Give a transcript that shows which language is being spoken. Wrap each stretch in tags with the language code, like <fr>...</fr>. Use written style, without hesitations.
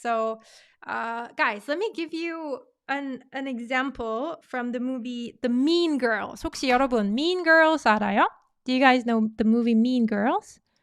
<en>So, guys, let me give you an example from the movie The Mean Girls.</en> <ko>혹시 여러분 Mean Girls 알아요?</ko> <en>Do you guys know the movie Mean Girls?</en>